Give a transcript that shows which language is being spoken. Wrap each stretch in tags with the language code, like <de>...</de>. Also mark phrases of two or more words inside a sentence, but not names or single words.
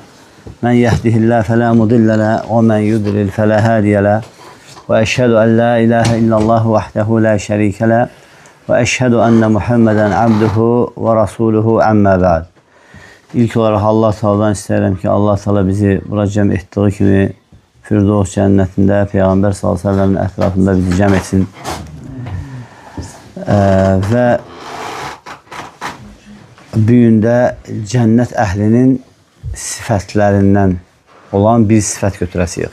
<ar>مَن يهده الله فلا مضل له ومن يضلل فلا هادي له. وأشهد أن لا إله إلا الله وحده لا شريك له وأشهد أن محمدا عبده ورسوله أما بعد.</ar> <tr>İlk olarak Allah Teala'dan isterim ki</tr> <az>Allah Teala bizi bura cəm ettiği kimi Firdevs cənnətində Peyğəmbər</az> <ar>صلى الله عليه وسلم</ar> <az>ətrafında bizi cəm etsin. Və bu gün də cənnət əhlinin sifətlərindən olan bir sifət götürəsiyik.</az>